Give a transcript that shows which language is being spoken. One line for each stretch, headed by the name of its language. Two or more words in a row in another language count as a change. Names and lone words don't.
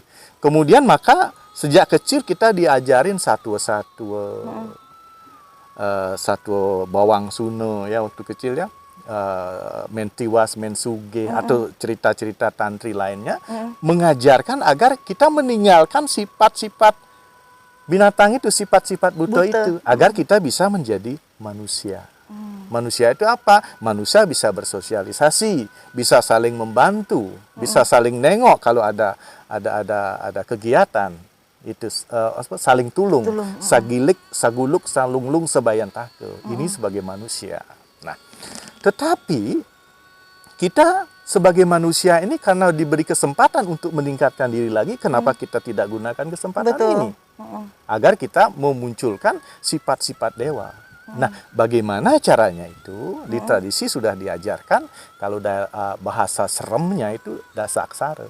Indonesian: Kemudian maka sejak kecil kita diajarin satu bawang suno ya waktu kecil ya, mentiwas, mensuge atau cerita-cerita tantri lainnya, mengajarkan agar kita meninggalkan sifat-sifat binatang itu, sifat-sifat buta itu, agar kita bisa menjadi manusia. Manusia itu apa? Manusia bisa bersosialisasi, bisa saling membantu, bisa saling nengok kalau ada kegiatan. Itu saling tulung.
Balinese: Sagilik, saguluk, salunglung, sebayan take.
Indonesian: Ini sebagai manusia. Nah, tetapi kita sebagai manusia ini karena diberi kesempatan untuk meningkatkan diri lagi, kenapa kita tidak gunakan kesempatan ini? Agar kita memunculkan sifat-sifat dewa. Nah, bagaimana caranya itu? Di tradisi sudah diajarkan, kalau bahasa seremnya itu dasaksara.